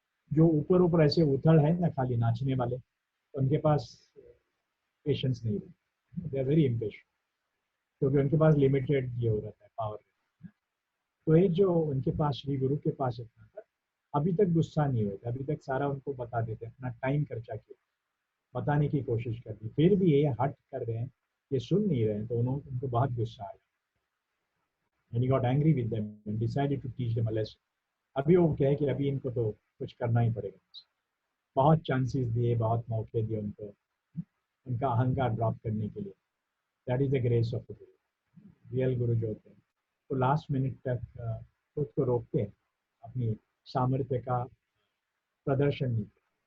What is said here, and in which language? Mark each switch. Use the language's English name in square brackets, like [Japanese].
[Hindi] जो ऊपर ऊपर ऐसे उथड़ है ना, खाली नाचने वाले, उनके पास पेशेंस नहीं रहता, [English] they are very impatient, [Hindi] क्योंकि उनके पास लिमिटेड ये हो रहता है, पावर। तो एक जो उनके पास श्री गुरु के पास इतना था, अभी तक गुस्सा नहीं हुए थे, अभी तक सारा उनको बता देते, अपना टाइम खर्चा किया, बताने की कोशिश कर दी, फिर भी ये हट कर रहे हैं, ये सुन नहीं रहे हैं, तो उनको बहुत गुस्सा आया। [English] And he got angry with them and decided to teach them a lesson. [Hindi] अभी वो कहे कि अभी इनको तो कुछ करना ही पड़ेगा। बहुत चांसेस दिए, बहुत मौके दिए उनको, उनका अहंकार ड्रॉप करने के लिए। [English] That is the grace of the guru. [Hindi] Real गुरु जो होते हैं तो लास्ट मिनट तक खुद को रोकते हैं, अपनी सामर्थ्य का प्रदर्शन नहीं करते।